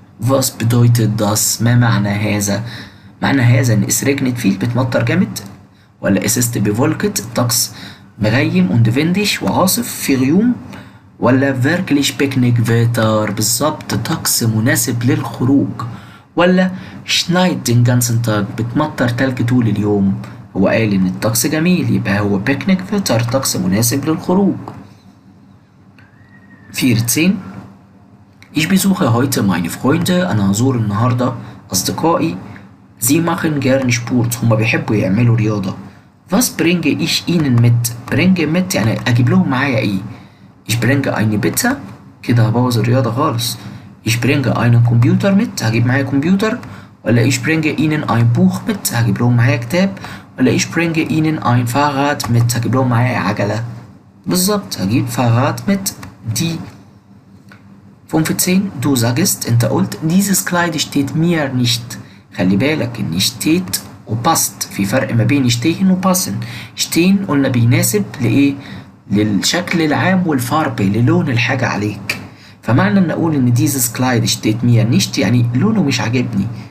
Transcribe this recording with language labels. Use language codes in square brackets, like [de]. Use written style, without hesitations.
[de] was bedeutet das [ar] ما معنى هذا؟ معنى هذا ان [de] es regnet viel [ar] بتمطر جامد، ولا [de] es ist bewolkt [ar] الطقس مغيم [de] und windig [ar] وعاصف في غيوم، ولا [de] wirklich picnic wetter [ar] بالظبط طقس مناسب للخروج، ولا [de] schneit den ganzen Tag [ar] بتمطر تلج طول اليوم. هو قال ان الطقس جميل يبقى هو [de] picnic wetter [ar] طقس مناسب للخروج. [de] 14 ich besuche heute meine Freunde [ar] انا هزور النهارده اصدقائي [de] sie machen gerne Sport [ar] هما بيحبوا يعملوا رياضة. [de] was bringe ich ihnen mit bringe mit [ar] يعني اجيب لهم معايا ايه؟ [de] ich bringe eine Pizza [ar] كده هبوظ الرياضة خالص. [de] ich bringe einen Computer mit [ar] هجيب معايا كمبيوتر، ولا [de] ich bringe ihnen ein Buch mit [ar] هجيب لهم معايا كتاب، ولا [de] ich bringe ihnen ein Fahrrad mit [ar] هجيب لهم معايا عجلة. بالظبط هجيب [de] Fahrrad mit [ar] دي. 15 [de] du sagst [ar] انت قلت [de] dieses Kleid steht mir nicht [ar] خلي بالك ان steht وباست في فرق ما بين stehen وباسن. stehen قلنا بيناسب لايه؟ للشكل العام والفاربي للون الحاجة عليك، فمعنى ان اقول ان [de] dieses Kleid steht mir nicht [ar] يعني لونه مش عاجبني.